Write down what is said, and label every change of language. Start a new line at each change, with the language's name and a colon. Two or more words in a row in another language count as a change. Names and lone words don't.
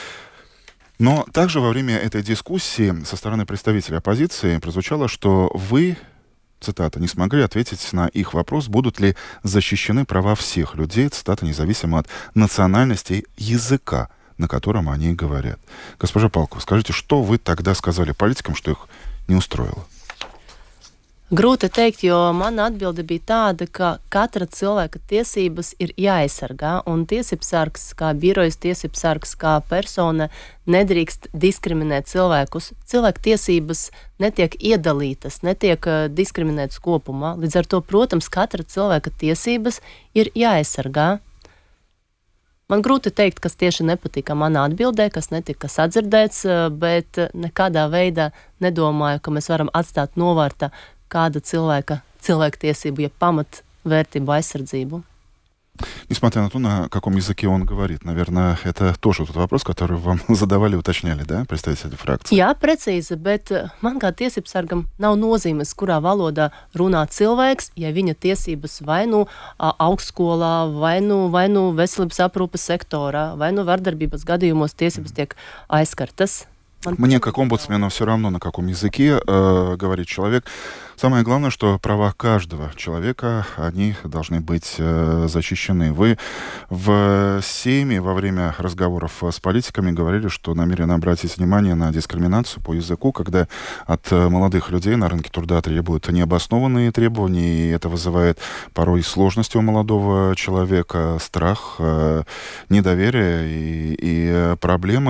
Russian: Но также во время этой дискуссии со стороны представителей оппозиции прозвучало, что вы, цитата, не смогли ответить на их вопрос, будут ли защищены права всех людей, цитата, независимо от национальности языка, на котором они говорят. Госпожа Палкова, скажите, что вы тогда сказали политикам, что их не устроило?
Latvian: Grūti teikt, jo mana atbilde bija tāda, ka katra cilvēka tiesības ir jāaizsargā, un tiesībsargs, kā birojas tiesībsargs, kā persona, nedrīkst diskriminēt cilvēkus. Cilvēku tiesības netiek iedalītas, netiek diskriminētas kopumā. Līdz ar to, protams, katra cilvēka tiesības ir jāaizsargā. Man grūti teikt, kas tieši nepatika manā atbildē, kas netika sadzirdēts, bet nekādā veidā nedomāju, ka mēs varam atstāt novārtā kāda cilvēktiesību, ja pamatvērtību aizsardzību.
Russian: Несмотря на то, на каком языке он говорит, наверное, это тоже тот вопрос, который вам задавали, уточняли, да, представители фракции?
Latvian: Jā, precīzi, bet man kā tiesībsargam nav nozīmes, kurā valodā runā cilvēks, ja viņa tiesības vai nu augstskolā, vai nu veselības aprūpes sektorā, vai nu vardarbības gadījumos tiesības tiek aizskartas.
Russian: Мне, как омбудсмену, все равно, на каком языке говорит человек. Самое главное, что права каждого человека, они должны быть защищены. Вы в Сейме во время разговоров с политиками говорили, что намерены обратить внимание на дискриминацию по языку, когда от молодых людей на рынке труда требуют необоснованные требования, и это вызывает порой сложности у молодого человека, страх, недоверие и проблемы.